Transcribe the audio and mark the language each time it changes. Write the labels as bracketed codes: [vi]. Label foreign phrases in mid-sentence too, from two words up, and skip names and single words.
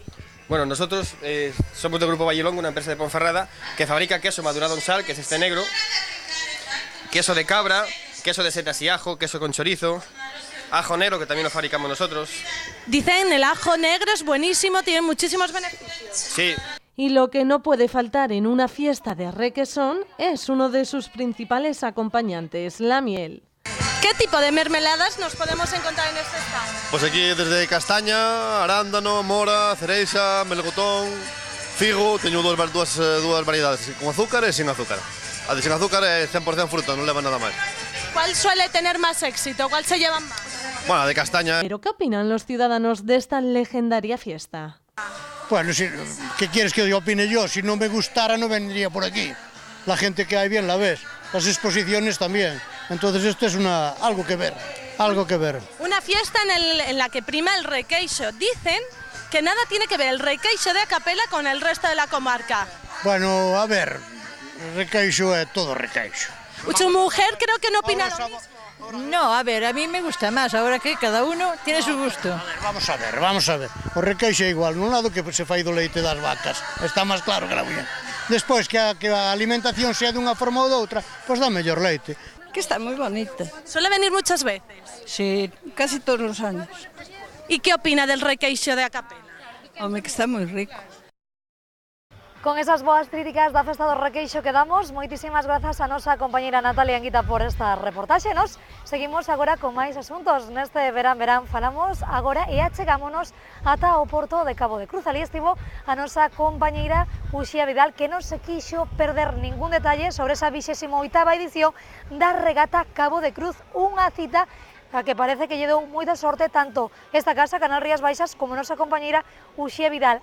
[es] Bueno, nosotros somos del Grupo Vallelongo, una empresa de Ponferrada que fabrica queso madurado en sal, que es este negro, queso de cabra, queso de setas y ajo, queso con chorizo, ajo negro, que también lo fabricamos nosotros. Dicen el ajo negro es buenísimo, tiene muchísimos beneficios. Sí. Y lo que no puede faltar en una fiesta de requesón es uno de sus principales acompañantes, la miel. ¿Qué tipo de mermeladas nos podemos encontrar en este stand? Pues aquí desde castaña, arándano, mora, [gl] cereixa, melocotón, figo, teño dúas variedades, con azúcar e sin azúcar. A de sin azúcar é 100% fruta, non leva nada máis. [es] ¿Cuál suele tener más éxito? ¿Cuál se llevan más? Bueno, de castaña. ¿Pero qué opinan los ciudadanos de esta legendaria fiesta? Bueno, ¿qué quieres que opine yo? Si no me gustara no vendría por aquí. La gente que hay bien la ves, las exposiciones también. Entonces esto es algo que ver. Una fiesta en la que prima el requeixo. Dicen que nada tiene que ver el requeixo de A Capela con el resto de la comarca. [gl] Bueno, a ver, requeixo é todo requeixo. [es] Su mujer creo que no opina lo mismo. No, a ver, a mí me gusta más, ahora que cada uno tiene su gusto. Vamos a ver. [gl] O requeixo é igual, nun lado que se fai do leite das vacas. Está máis claro que [es] la uña. [gl] Despois que a alimentación sea dunha forma ou doutra, pois dá mellor leite. [es] Que está muy bonita. ¿Suele venir muchas veces? Sí, casi todos los años. ¿Y qué opina del requeixo de A Capela? Hombre, que está muy rico. [gl] Con esas boas críticas da festa do requeixo que damos, moitísimas grazas a nosa compañeira Natalia Anguita por esta reportaxe. Nos seguimos agora con máis asuntos. Neste verán falamos agora e achegámonos ata o porto de Cabo de Cruz. Ali estivo a nosa compañeira Uxía Vidal, que non se quixo perder ningún detalle sobre esa 28ª edición da regata Cabo de Cruz, unha cita a que parece que lle deu moita sorte tanto esta casa, Canal Rías Baixas, como nosa compañeira Uxía Vidal.